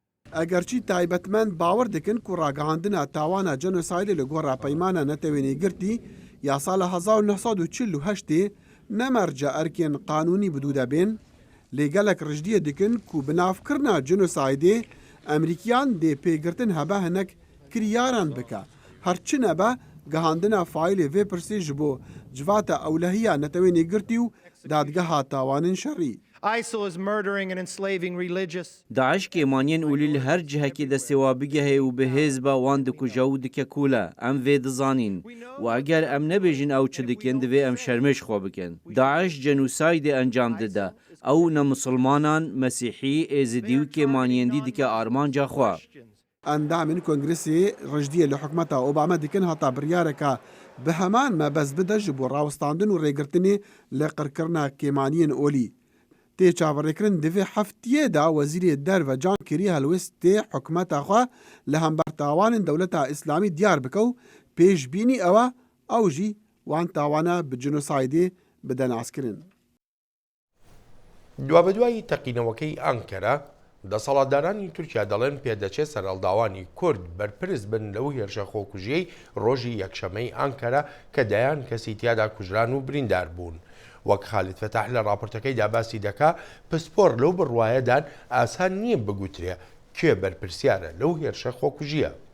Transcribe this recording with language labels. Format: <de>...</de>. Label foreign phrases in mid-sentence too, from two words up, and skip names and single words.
<ku>Egerçî taybetmend bawer dikin ku ragihandina tawana genosaydê li gora peymana netewênîgirtî ya sala 1948 nemerce erkên qanûnî bidû debên, lê gelek rijdiyê dikin ku bi navkirina genosaydê Emerîkiyan dê pêgirtin hebe hinek kiryaran bike. Her çi nebe gihandina faîlê vê pirsê ji bo civata ewlehiya netewênîgirtî û dadgeha tawanên şerî. داعش کێمانیان ئولی لە هەر جهەکی دەستێوا بگەهەیە و بەهێزبە وان دکوژە و دکە کوولە ئەم vê dizanîn و ئەگەر ئەم نەبێژین ئەو چ دکەن divê em şermêş xwe bikin. Daeş genûsaydê encam dide ew ne misilmanan mesîhî êzidî û kêmaniyendî dike armanca xwe. Endamên Kongrêsê rijdiyê li hikûmeta Obama dikin heta biryareka bi heman me bez bide ji bo rawestandin û rêgirtinê li qirkirina kêmaniyên olî. Tê çaverêkirin divê heftiyê da Wezîrê Derve Can Kerî helwest tê hikûmeta xwe li hember tawanên dewleta İslamî diyar bike û pêşbînî ew e ew jî wan tawana bi genosaydê bide naskirin.</ku> <ckb>دوابەدوای تەقینەوەکەی ئەنکەرە دەسەڵاتدارانی تورکیا دەڵێن پێدەچێت سەرهەڵداوانی کورد بەرپرس بن لەو هێرشە خۆکوژیەی ڕۆژی یەکشەمەی ئەنکەرە کە دەیان کەسی تیادا کوژران و بریندار بوون. وەک خالید فەتاح لە راپۆرتەکەیدا باسی دەکا پسپۆر لەو بڕوایەدان ئاسان نییە بگوترێ کێ بەرپرسیارە لەو هێرشە خۆکوژیە.</ckb>